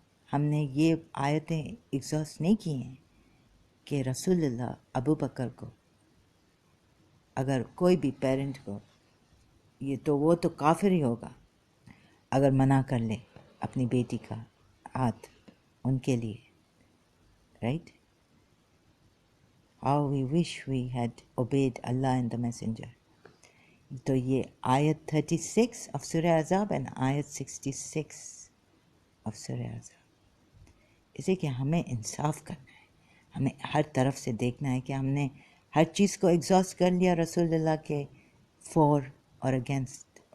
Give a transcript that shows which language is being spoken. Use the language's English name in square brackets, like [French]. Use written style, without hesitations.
[Urdu] ہم نے یہ آیتیں ایگزاسٹ نہیں کی ہیں کہ رسول اللہ ابو بکر کو، اگر کوئی بھی پیرنٹ کو، یہ تو وہ تو کافر ہی ہوگا اگر منع کر لے اپنی بیٹی کا ہاتھ ان کے لیے، right. [English] How we wish we had obeyed Allah and the Messenger. [Urdu] تو یہ آیت 36 of سورہ احزاب and آیت 66 of سورہ احزاب. اسے کہ ہمیں انصاف کرنا ہے، ہمیں ہر طرف سے دیکھنا ہے کہ ہم نے ہر چیز کو ایگزاسٹ کر لیا رسول اللہ کے فور اور اگینسٹ.